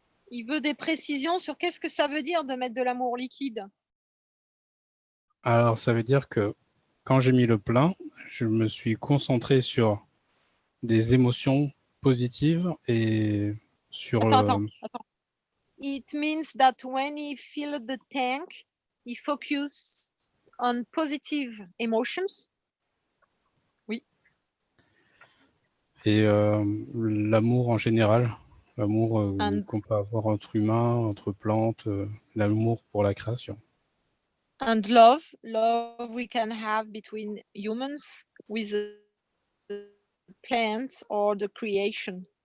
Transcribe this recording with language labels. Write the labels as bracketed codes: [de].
[fr] Il veut des précisions sur qu'est-ce que ça veut dire de mettre de l'amour liquide. Alors, ça veut dire que quand j'ai mis le plein, je me suis concentré sur des émotions positives et sur... Attends. [en] It means that when he filled the tank, he focused on positive emotions. [fr] Oui. Et l'amour en général, l'amour qu'on peut avoir entre humains, entre plantes, l'amour pour la création. [en] And love we can have between humans with the plant or the creation.